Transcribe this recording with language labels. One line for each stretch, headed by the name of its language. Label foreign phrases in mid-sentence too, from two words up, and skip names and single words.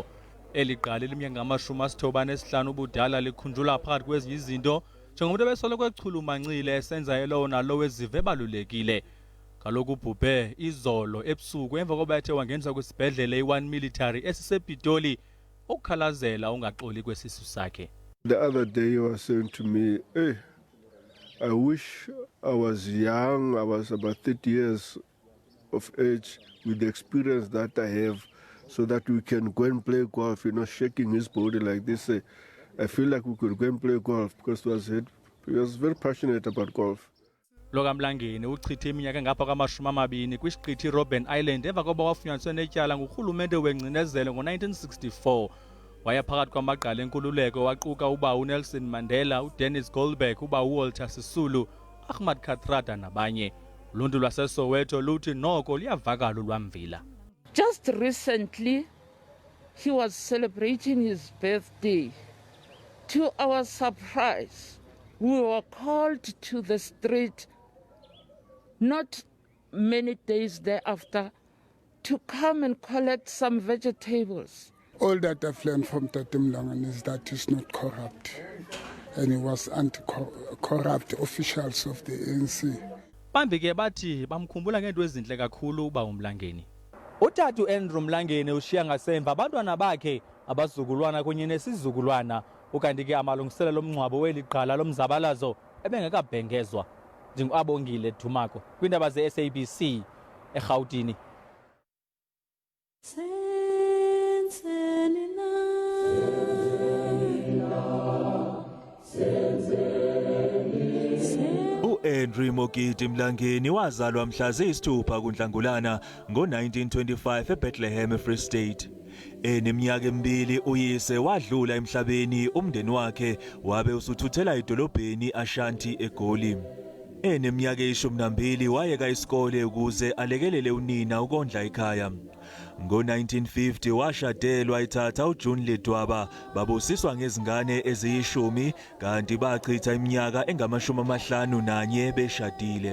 Xhosa: Eli gqala liminyaka ngamashumi-95 ubudala likhunjula phakathi kwezinye izinto njengomuntu ebesoloko echulumancile esenza elowo nalowo ezive ebalulekile. Kaloku ubhubhe izolo ebusuku emva kokuba ethe wangeniswa kwisibhedlele i-1 military esisepitoli ukukhalazela ungaxoli kwesisu sakhe.
English: The other day he was saying to me, hey, I wish I was young, I was about 30 years of age with the experience that I have so that we can go and play golf, shaking his body like this. I feel like we could go and play golf because he was very passionate about golf.
Xhosa: Loka Mlangeni uchithe iminyaka engapha kwama-20 kwisiqithi Robben Island emva kokuba wafunyaniswe netyala ngurhulumente wengcinezelo ngo-1964. Waya phakathi kwamagqala enkululeko waquka uNelson Mandela, uDennis Goldberg, uWalter Sisulu, Ahmad Kathrada nabanye. Uluntu lwaseSoweto luthi noko liyavakala ulwamvila.
English: Just recently he was celebrating his birthday. To our surprise, we were called to the street not many days thereafter to come and collect some vegetables. All that I've learned from Tate Mlangeni is that he's not corrupt, and he was anti-corrupt officials of the ANC.
Xhosa: Bambi ke bathi bamkhumbula ngento ezinhle kakhulu uMlangeni. Utata uAndrew Mlangeni ushiya ngasemva abantwana bakhe, abazukulwana kunye nesizukulwana, ukanti ke amalungiselelo omngcwabo weli qala lomzabalazo ebengekabhengezwa. NdinguAbongile Dumako kwindaba ze-SABC eGauteng.
Zulu: uAndrew Mogidi Mlangeni wazalwa mhla ziyisithupha kuNhlangulana ngo-1925 eBethlehem eFree State. Eneminyaka emibili uyise wadlula emhlabeni, umndeni wakhe wabe usuthuthela edolobheni Ashanti eGoli. Eneminyaka eyishumi wayeka isikole ukuze alekelele unina ukondla ekhaya. Ngo-1950 washadelwa ethatha uJune Ledwaba, babusiswa ngezingane eziyishumi kanti bachitha iminyaka engama-51 beshadile.